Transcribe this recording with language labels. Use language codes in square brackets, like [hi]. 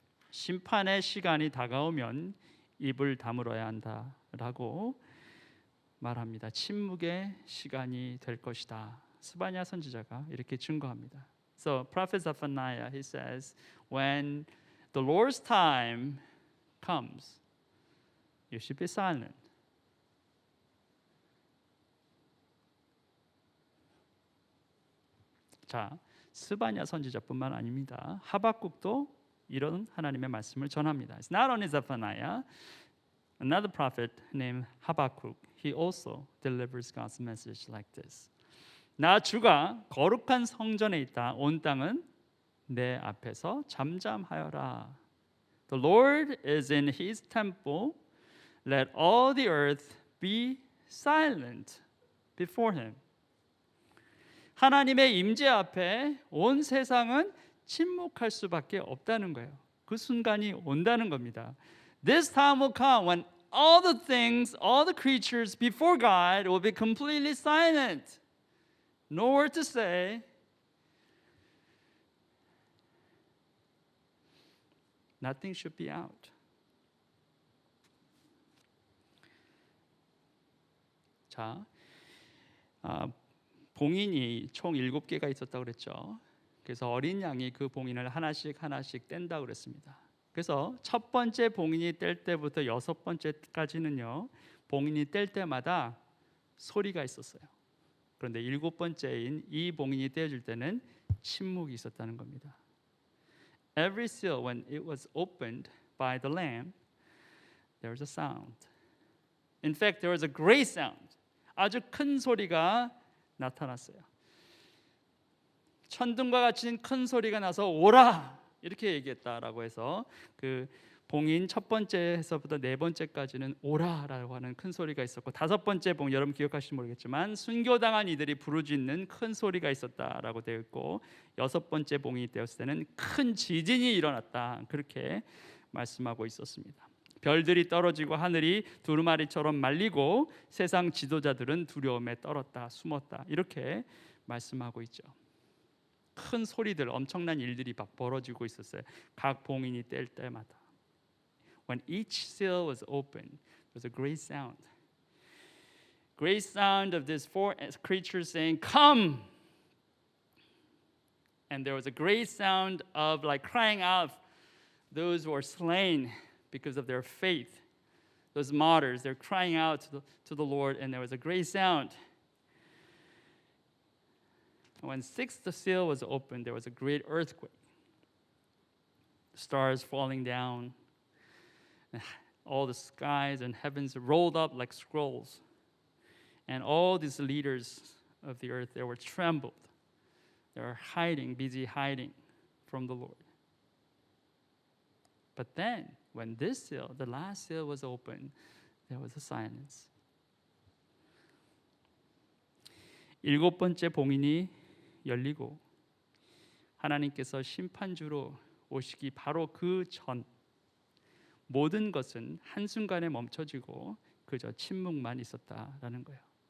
[ko] 심판의 시간이 다가오면 입을 다물어야 한다라고 말합니다. 침묵의 시간이 될 것이다. 스바냐 선지자가 이렇게 증거합니다. [en] So prophet Zephaniah, he says, when the Lord's time comes, you should be silent. [ko] 자, 스바냐 선지자뿐만 아닙니다. 하박국도 이런 하나님의 말씀을 전합니다. [en] It's not only Zephaniah. Another prophet named Habakkuk, he also delivers God's message like this. [ko] 나 주가 거룩한 성전에 있다. 온 땅은 내 앞에서 잠잠하여라. [en] The Lord is in his temple. Let all the earth be silent before him. [ko] 하나님의 임재 앞에 온 세상은 침묵할 수밖에 없다는 거예요. 그 순간이 온다는 겁니다. [en] This time will come when all the things, all the creatures before God will be completely silent. No word to say. Nothing should be out. [ko] 자, 봉인이 총 7개가 있었다고 그랬죠. 그래서 어린 양이 그 봉인을 하나씩 뗀다고 그랬습니다. 그래서 첫 번째 봉인이 뗄 때부터 6번째까지는요, 봉인이 뗄 때마다 소리가 있었어요. 그런데 7번째인 이 봉인이 떼어질 때는 침묵이 있었다는 겁니다. [en] Every seal, when it was opened by the Lamb, there was a sound. In fact, there was a great sound. [ko] 아주 큰 소리가 나타났어요. 천둥과 같이 큰 소리가 나서 오라! 이렇게 얘기했다라고 해서 그 봉인 첫 번째에서부터 네 번째까지는 오라라고 하는 큰 소리가 있었고, 다섯 번째 봉, 여러분 기억하실지 모르겠지만 순교당한 이들이 부르짖는 큰 소리가 있었다라고 되어 있고, 여섯 번째 봉이 되었을 때는 큰 지진이 일어났다, 그렇게 말씀하고 있었습니다. 별들이 떨어지고 하늘이 두루마리처럼 말리고 세상 지도자들은 두려움에 떨었다, 숨었다, 이렇게 말씀하고 있죠. 큰 소리들, 엄청난 일들이 막 벌어지고 있었어요. 각 봉인이 뗄 때마다. [en] When each seal was opened, there was a great sound. Great sound of these four creatures saying, "Come!" And there was a great sound of like crying out, those who were slain because of their faith. Those martyrs, they're crying out to the Lord, and there was a great sound. When sixth seal was opened, there was a great earthquake. Stars falling down. All the skies and heavens rolled up like scrolls. And all these leaders of the earth, they were trembled. They were hiding, busy hiding from the Lord. But then, when this seal, the last seal was opened, there was a silence. [ko] 일곱 번째 봉인이 열리고 하나님께서 심판주로 오시기 바로 그 전 모든 것은 한순간에 멈춰지고 그저 침묵만 있었다라는 거예요.